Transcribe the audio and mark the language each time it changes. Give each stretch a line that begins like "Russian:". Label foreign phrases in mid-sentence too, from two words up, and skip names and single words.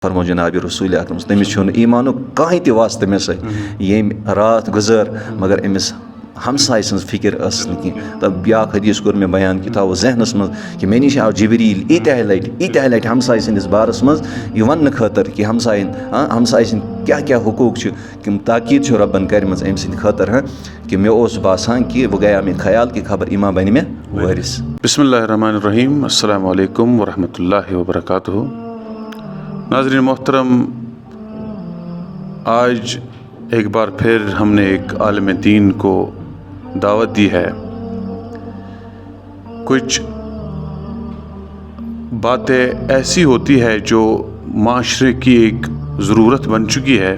Kashmiri: فرمو جناب رسول اکرم تمس چھُ نہٕ ایمانُک کٕہٕنۍ تہِ واسطہٕ مےٚ سۭتۍ ییٚمۍ راتھ گُزٲر مگر أمِس ہمساے سٕنٛز فِکر ٲسٕس نہٕ کینٛہہ تہٕ بیٛاکھ حدیث کوٚر مےٚ بیان کہِ تھاوو ذہنَس منٛز کہِ مےٚ نِش آو جبریٖل ییٖتیٛاہ لَٹہِ ہمساے سٕنٛدِس بارَس منٛز یہِ وَننہٕ خٲطرٕ کہِ ہمساے سٕنٛدۍ کیٛاہ کیٛاہ حقوٗق چھِ کِم تاکیٖد چھُ رۄبَن کَرِمَژ أمۍ سٕنٛدِ خٲطرٕ کہِ مےٚ اوس باسان کہِ وۄنۍ گٔیو مےٚ خیال کہِ خبر یہِ ما بَنہِ مےٚ وٲرِث.
Arabic: بسم اللہ الرحمن الرحیم. السلام علیکم ورحمۃ اللہ وبرکاتہ.
Urdu: ناظرین محترم، آج ایک بار پھر ہم نے ایک عالم دین کو دعوت دی ہے. کچھ باتیں ایسی ہوتی ہے جو معاشرے کی ایک ضرورت بن چکی ہے.